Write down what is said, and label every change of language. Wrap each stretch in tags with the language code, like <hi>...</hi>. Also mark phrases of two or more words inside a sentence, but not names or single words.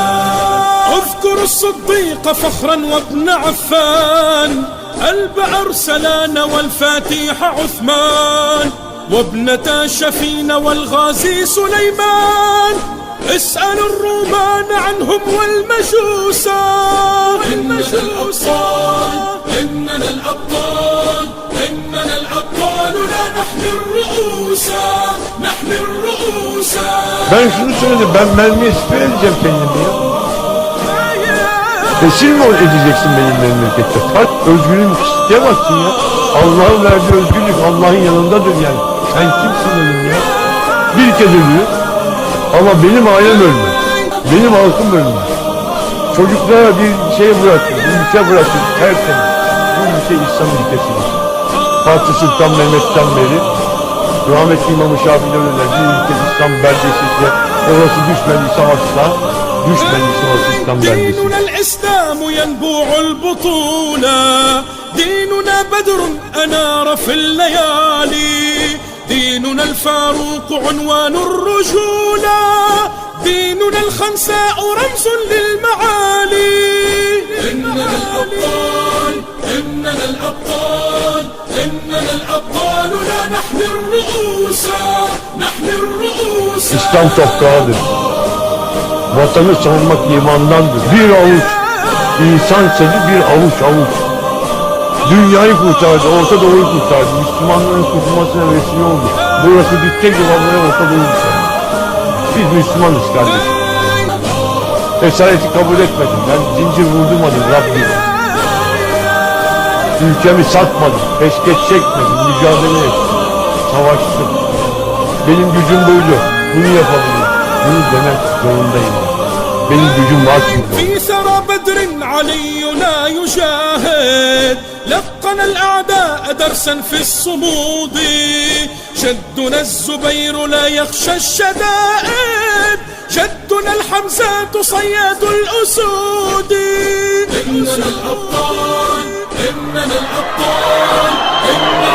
<ar>اذكر الصديق فخرا وابن عفان، قلب أرسلان والفاتح عثمان، وابنة شفين والغازي سليمان. اسأل الرومان عنهم والمجوسا. إننا الأبطال، إننا الأبطال، إننا الأبطال لا نحمي الرؤوس، نحمي الرؤوس.</ar> <tr>Ben şunu söyledim, ben mermiye siper edeceğim kendimi ya. Esir mi edeceksin benim memlekette? Kalk, özgürlüğümü isteyemezsin ya. Allah'ın verdiği özgürlük Allah'ın yanındadır yani. Sen kimsin benim ya? Bir kez ölüyor. Ama benim ailem ölmez. Benim halkım ölmez. Çocuklara bir şey bıraktım, bir ülke bıraktım tertemiz. Bu ülke İslam ülkesidir. Fatih Sultan Mehmet'ten beri rahmetli İmam-ı Şafii'den öner bir ülke İslam beldesizce orası düşmediyse asla düşmediyse orası İslam beldesi.</tr> <ar>ديننا الإسلام ينبوع البطولة، ديننا بدر أنار في الليالي، ديننا الفاروق عنوان الرجولة، ديننا الخنساء رمز للمعالي. إننا الأبطال، إننا الأبطال، إننا الأبطال لا نحمي الرؤوس، نحمي الرؤوس.</ar> <tr>İslam toprağıdır. Vatanı savunmak imandandır. Bir avuç insan seni bir avuç. Dünyayı kurtardı, Orta Doğu'yu kurtardı. Müslümanların kurtulmasına vesile oldu. Burası bitecek olanlara Orta Doğu kurtardı. Biz Müslümanız kardeşim. Esareti kabul etmedim. Ben zincir vurdurmadım Rabbim. Ülkemi satmadım. Peşkeş çekmedim. Mücadele ettim. Savaştım. Benim gücüm buydu. Bunu yapabilirim. Bunu demek zorundayım. Benim gücüm var çünkü.</tr> <ar>في ثرى بدر علي لا يجاهد لقن الأعداء درسا في الصمود جدنا الزبير لا يخشى الشدائد جدنا الحمزات صياد الأسود إننا الأبطال إننا الأبطال إننا</ar>